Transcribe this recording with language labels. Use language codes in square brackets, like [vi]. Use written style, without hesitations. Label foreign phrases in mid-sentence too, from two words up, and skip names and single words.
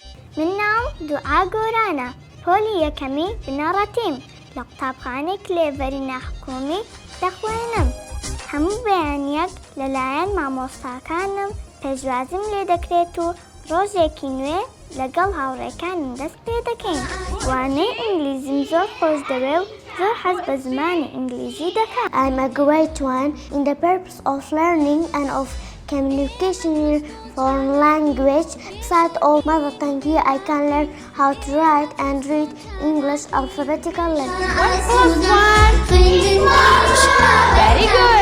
[ckb] منهم دوعا گۆرانە پۆلی یەکەمی بنەڕەتیم لە قوتابخانەی کلێڤەرینە حکومی دەخوێنم. هەموو بەیانیەک لەلایەن مامۆستاکانم پێشوازیم لێ دەکرێت و ڕۆژێکی نوێ لەگەڵ هاوڕێکانم دەست پێ دەکەین. وانەی ئینگلیزیم زۆر خۆش دەوێ و زۆر حەز بە زمانی ئینگلیزی دەکەم. [en] I'm a great one in the purpose of learning and of communication in foreign language. Besides all mother tongue here, I can learn how to write and read English alphabetically. Very good.